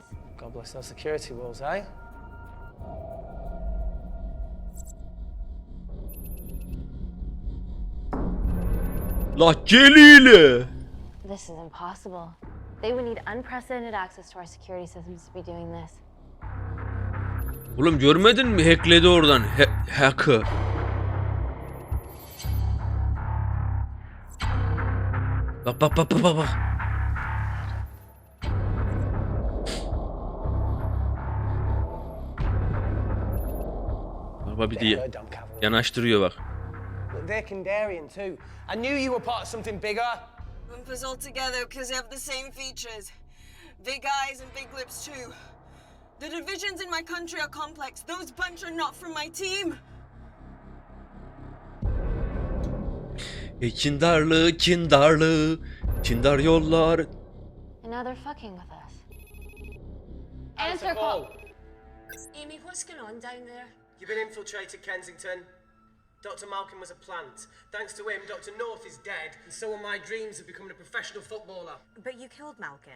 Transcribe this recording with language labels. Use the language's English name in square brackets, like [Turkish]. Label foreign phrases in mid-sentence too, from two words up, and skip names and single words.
[English] God bless those security walls, eh? La Celile. This is impossible. They would need unprecedented access to our security systems to be doing this. [Turkish] Oğlum görmedin mi? Hackledi oradan. Hack'ı. Bak bak bak bak bak. Baba bir de yanaştırıyor bak. [English] They're Kandarian too. I knew you were part of something bigger. Lumpers all together because they have the same features. Big eyes and big lips, too. The divisions in my country are complex. Those bunch are not from my team. Kindarlı, kindarlı, kindar yollar. And now they're fucking with us. Answer call. Amy, what's going on down there? You've been infiltrated, Kensington. Dr. Malcolm was a plant. Thanks to him, Dr. North is dead, and so are my dreams of becoming a professional footballer. But you killed Malkin.